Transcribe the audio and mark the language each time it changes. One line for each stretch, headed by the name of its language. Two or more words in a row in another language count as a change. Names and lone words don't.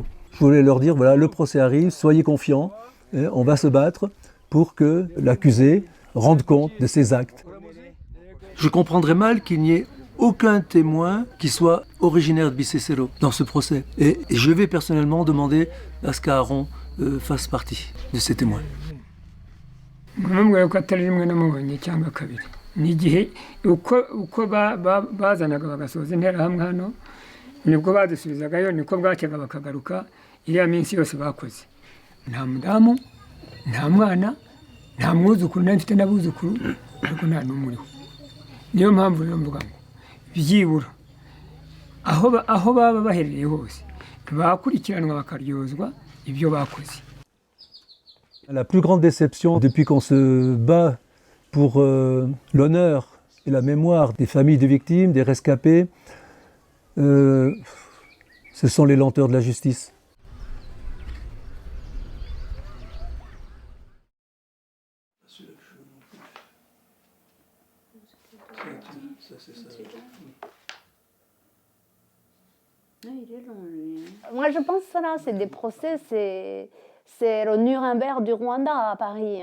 French: Je voulais leur dire, voilà, le procès arrive, soyez confiants, on va se battre pour que l'accusé rende compte de ses actes. Je comprendrais mal qu'il n'y ait aucun témoin qui soit originaire de Bicécelo dans ce procès. Et je vais personnellement demander à ce qu'Aaron fasse partie de ces témoins.
Kinyarwanda: ni igihe uko bazanaga bagasoza interahamwe hano nibwo badusubizagayo niko bwacyaga bakagaruka iriya minsi yose bakoze nta mudamu nta mwana nta mwuzukuru mfite n'abuzukuru ariko nta n'umuriho niyo mpamvu rero mvuga ngo byibura aho baba baherereye hose bakurikiranwa bakaryozwa ibyo bakoze.
French: La plus grande déception depuis qu'on se bat pour l'honneur et la mémoire des familles des victimes, des rescapés, ce sont les lenteurs de la justice. Moi, je pense que ça, c'est des procès, c'est le Nuremberg du Rwanda à Paris.